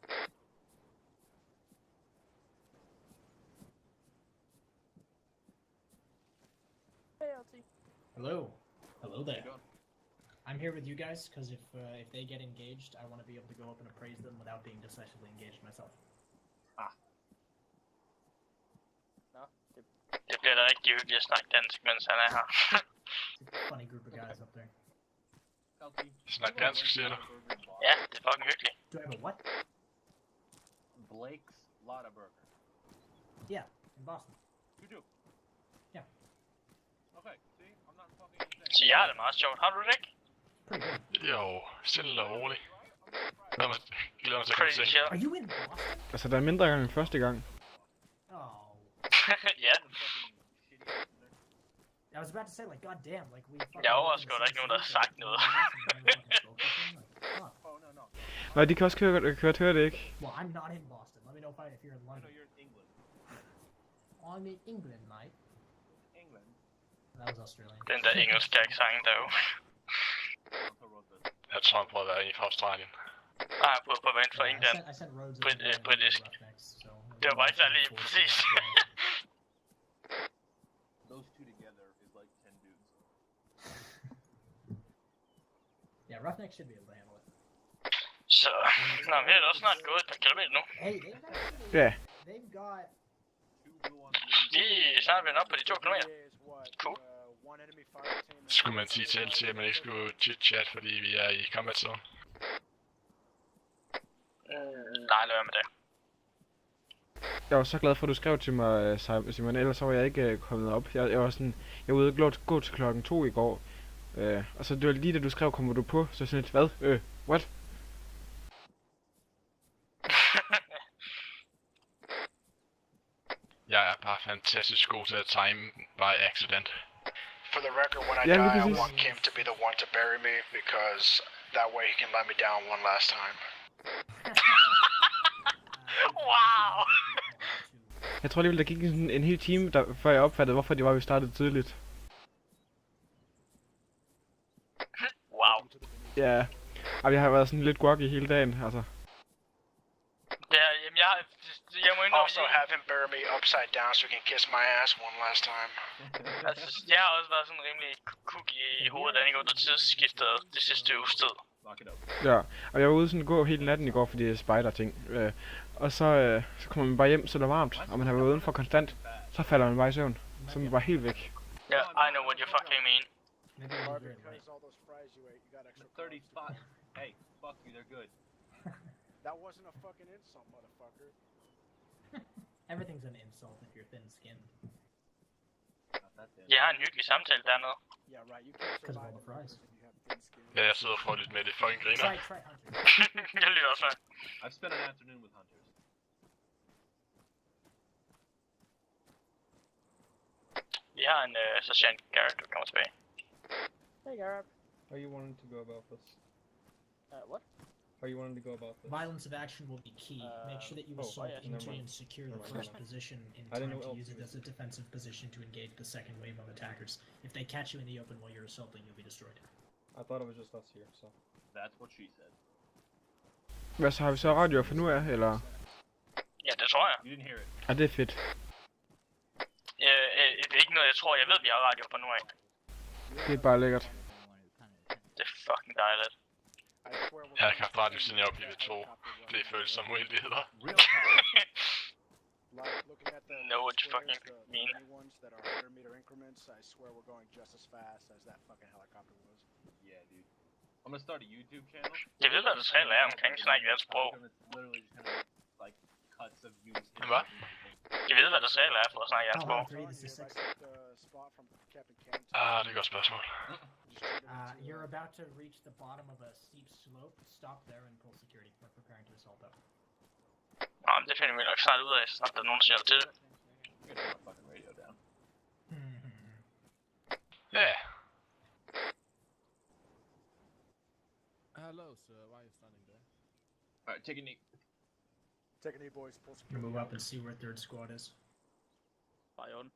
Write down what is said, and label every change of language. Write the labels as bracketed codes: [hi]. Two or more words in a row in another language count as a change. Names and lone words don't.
[en] Hey, LT. Hello. Hello there. I'm here with you guys because if they get engaged, I want to be able to go up and appraise them without being decisively engaged myself. No, [da] Det bliver da rigtig hyggeligt at snakke dansk, mens han er her. [en] Funny group of guys up there. LT. [da] Snak dansk, siger du? Ja, det er fucking hyggeligt. [en] Do I have a what? Blake's Lotta Burger. Yeah, in Boston. You do? Yeah. Okay, see? I'm not fucking insane. [da] Så jeg har det meget sjovt. Har du det ikke? [en] Pretty good. [da] Jo, stille og roligt. Glæder mig til at komme [en] Pretty [da] til. [en] chill. Are you in Boston? [da] Altså, der er mindre gang end første gang. [en] Oh. [da] Ja. [en] I was about to say, like, goddamn, like we. [da] Jeg er overrasket, at der ikke er nogen, der har sagt noget. [en] Oh, no. [da] Nej, de kan også køre høre det ikke. [en] Well, I'm not in Boston. Let me know if you're in I know London. you're in England. I'm in England, mate. England? That was Australian. [da] Den der engelske accent, der jo. [en] Also wrote this. [da] Jeg tror, han prøver at være en fra Australien. Ah, på vent for England. [en] I sent Rhodes [da] Britisk. Det var bare ikke særlig præcis. [en] Those two together is like 10 dudes. Roughneck should be able to handle it. [da] Så, nå, vi er da snart gået et par kilometer nu. [en] Hey, they've actually, [da] Ja. [en] they've got... [da] Vi er snart vendt op på de 2 kilometer. [en] Cool. [da] Skulle man sige til LT, at man ikke skulle chit-chat, fordi vi er i [en] combat zone? [da] Nej, lad være med det. Jeg var så glad for, at du skrev til mig, Simon, ellers så var jeg ikke kommet op. Jeg var sådan, jeg var ude og gå til klokken 2 i går. Og så det var lige da du skrev, kommer du på, så sådan lidt, hvad? [en] What? [da] Jeg er bare fantastisk god til at time [en] by accident. For the record, when I Yeah, die, I because want Kim to be the one to bury me, because that way he can let me down one last time. Wow! [da] Jeg tror alligevel, der gik en hel time, før jeg opfattede, hvorfor det var, vi startede tidligt. [en] Wow. [da] Ja, og jeg har været sådan lidt groggy hele dagen, altså. Det er, jamen jeg må indrømme... [en] Also have him bury me upside down so he can kiss my ass one last time. [da] Altså, jeg har også været sådan rimelig cookie i hovedet, da jeg under tidsskiftet det sidste uges tid. Ja, og jeg var ude sådan gå hele natten i går, fordi det er spider-ting. Og så kommer man bare hjem, så det er varmt, og man har været udenfor konstant. Så falder man bare i søvn. Så er man bare helt væk. [en] Yeah, I know what you fucking mean. The 30 spot. Hey, fuck you, they're good. That wasn't a fucking insult, motherfucker. Everything's an insult if you're thin-skinned. [da] Jeg har en hyggelig samtale dernede. [en] Yeah, right. You can't Because of all survive the fries. if you have thin skin. [da] Ja, jeg sidder og får lidt med det fucking griner. [en] Try hunters. [da] Jeg lyder også. [en] I've spent an afternoon with hunters. [da] Vi har en sergeant Garrett, der kommer tilbage. [en] Hey Garrett. How you wanting to go about this? What? How you wanting to go about this? Violence of action will be key. Make sure that you assault into and secure the first position in time to use it as a defensive position to engage the second wave of attackers. If they catch you in the open while you're assaulting, you'll be destroyed. I thought it was just us here, so. That's what she said. [da] Hvad så, har vi så radio for nu af, eller? Ja, det tror jeg. [en] You didn't hear it. [da] Ja, det er fedt. Det er ikke noget, jeg tror. Jeg ved, vi har radio fra nu af. Det er bare lækkert. Det er fucking dejligt. Jeg har ikke haft radio siden jeg var blevet 2. Det føles som uendeligheder. [en] Know what you fucking mean. Ones that are 100-meter increments, I swear we're going just as fast as that fucking helicopter was. Yeah, dude. I'm gonna start a YouTube channel. [da] Jeg ved, hvad der regler er omkring snakke dansk sprog. [en] Literally just kind of like cuts of you. [da] Hvad? Jeg ved, hvad der regler er for at snakke dansk sprog. Det er et godt spørgsmål. [en] You're about to reach the bottom of a steep slope. Stop there and pull security. We're preparing to assault up. [da] Nå, men det finder vi nok snart ud af, så snart der er nogen, der siger det til det. [en] I'm gonna turn my fucking radio down. Yeah. Hello, sir. Why are you standing there? Alright, take a knee. Take a knee, boys. Pull security. Move up and see where third squad is. Fire on.